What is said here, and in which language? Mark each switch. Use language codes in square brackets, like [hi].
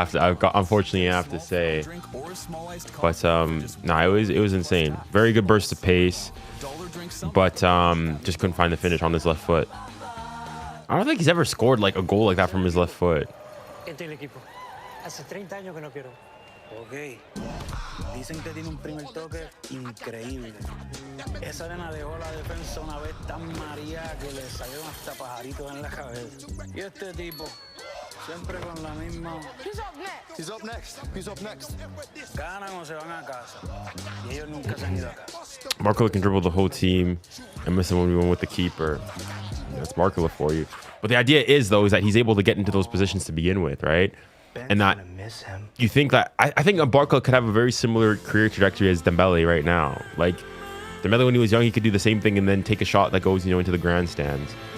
[en] Unfortunately, I have to say. But nah, it was insane. Very good burst of pace, but just couldn't find the finish on his left foot. I don't think he's ever scored like a goal like that from his left foot. Ok. [es] Dicen que tiene un primer toque increíble. Esa arena dejó la defensa una vez tan maría que le salieron hasta pajaritos en la cabeza. Y este tipo, siempre con la misma. [en] He's up next. He's up next. He's up next. [es] Ganan o se van a casa. Y ellos nunca se han ido a casa. [en] Barcola can dribble the whole team and miss him when we went with the keeper. That's Barcola for you. But the idea is, though, is that he's able to get into those positions to begin with, right? And that you think that I think Barcola could have a very similar career trajectory as Dembele right now. Like Dembele, when he was young, he could do the same thing and then take a shot that goes, into the grandstands.